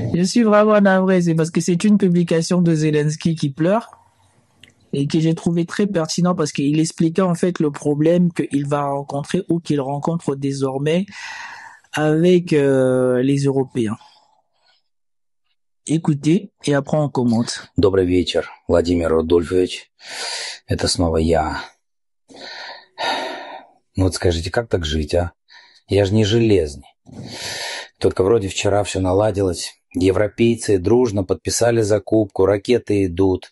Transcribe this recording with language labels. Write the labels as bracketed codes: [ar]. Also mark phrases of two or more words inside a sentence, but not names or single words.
[fr] Je suis vraiment navré, c'est parce que c'est une publication de Zelensky qui pleure et que j'ai trouvé très pertinent parce qu'il expliquait en fait le problème qu'il va rencontrer ou qu'il rencontre désormais avec les Européens. Écoutez et après on commente. [ru] Добрый вечер, Владимир Рудольфович. Это снова я. Ну вот скажите, как так жить, а? Я же не железный. Только вроде вчера все наладилось. Европейцы дружно подписали закупку, ракеты идут.